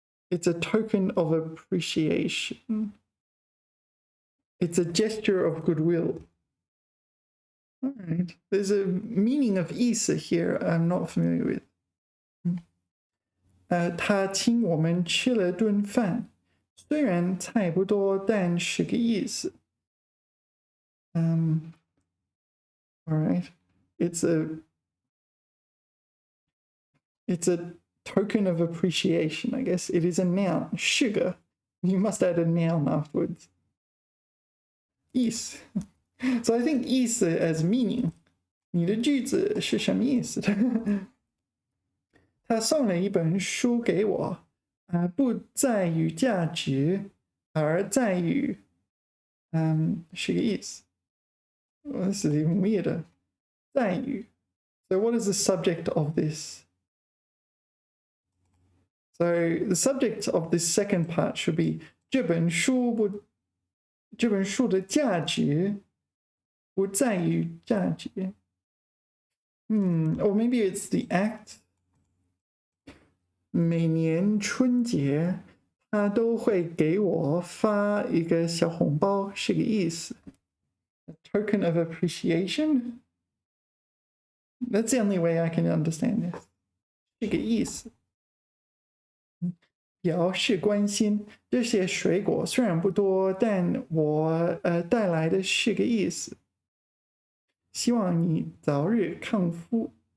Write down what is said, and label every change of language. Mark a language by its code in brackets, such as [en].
[en] It's a token of appreciation. It's a gesture of goodwill. All right. There's a meaning of 意思 here I'm not familiar with. [zh] 他请我们吃了顿饭，虽然菜不多，但是个意思。 [en] All right. It's a token of appreciation, I guess. It is a noun. 是个 You must add a noun afterwards. 意思 So I think 意思 as meaning. [zh] 你的句子是什么意思？他送了一本书给我，不在于价值，而在于，是个意思。 [en] Well, this is even weirder. 在于 So what is the subject of this? So the subject of this second part should be [zh] 这本书的价值不在于价值。 [en] Or maybe it's the act. [zh] 每年春节他都会给我发一个小红包，是个意思。 [en] A token of appreciation. That's the only way I can understand this. [zh] 是个意思。表示关心，这些水果虽然不多，但我带来的是个意思。希望你早日康复。